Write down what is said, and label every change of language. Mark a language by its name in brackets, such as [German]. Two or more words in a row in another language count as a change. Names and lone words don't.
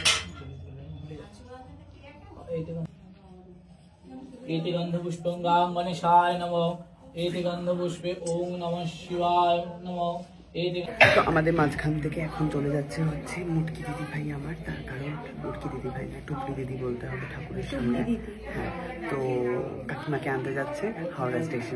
[Sanskrit] एति गंधपुष्पं गां गणेशाय नमः। एति गंधपुष्पे ओम नमः शिवाय नमः। [Bangla] তো আমাদের মাঝখান থেকে এখন চলে যাচ্ছে হচ্ছে মুটকি দিদি ভাই আমার, তার কারণ মুটকি দিদি ভাই না টুকলি দিদি বলতে হবে ঠাকুরের সামনে। হ্যাঁ, তো কাকিমাকে আনতে যাচ্ছে হাওড়া স্টেশন।